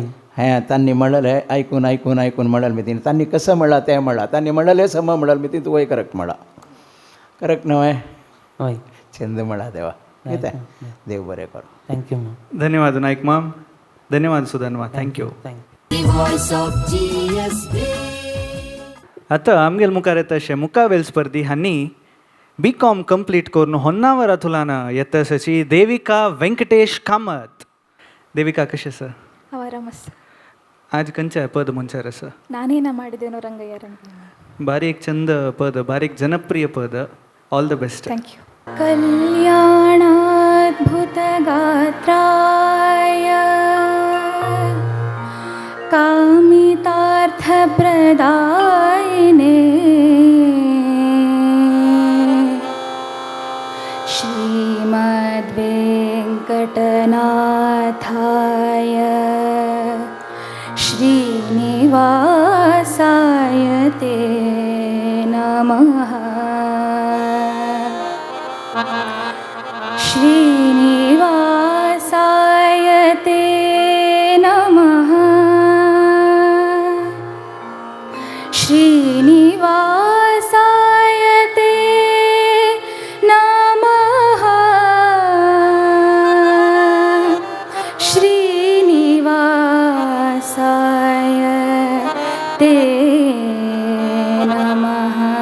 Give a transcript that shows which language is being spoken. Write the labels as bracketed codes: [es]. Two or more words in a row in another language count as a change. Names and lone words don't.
[kok] हें तांणी म्हणलेलें आयकून आयकून आयकून म्हणलें मी तिणें तांणी कसं म्हणलां तें म्हणलां तांणी म्हणलेलें सम म्हणलें मी तूं वय करेक्ट म्हणलां करेक्ट न्हय वय छंद म्हणा देवा कितें देव बरें कर [en] thank you ma'am [kok] धन्यवाद नायक मॅम धन्यवाद सुधन्वा थँक्यू [en] थँक्यू The voice of GSB. [kok] आतां आमगेल मुखार येता अशे मुखावेल स्पर्धी हांणी BCom कंप्लीट करून होन्नावर तुलान येताची देविका वेंकटेश कामत देविका कशें आसा ಆರಾಮಸ್ आज खंयच्या पद मनशार आसा [kn] ನಾನೇನ ಮಾಡಿದ್ದೇನೋ ರಂಗಯ್ಯ ರಂಗಯ್ಯ [kok] बारीक छंद पद बारीक जनप्रिय पद [en] all the best thank you [sa] ಕಲ್ಯಾಣಾದ್ಭುತಗಾತ್ರಾಯ ಕಾಮಿತಾರ್ಥಪ್ರದಾಯಿನೇ ಶ್ರೀಮದ್ವೆಂಕಟನಾಥಾಯ श्रीनिवासाय ते नमः श्रीनिवासाय ते नमः श्रीनिवासाय ते नमः श्रीनिवासाय ते नमः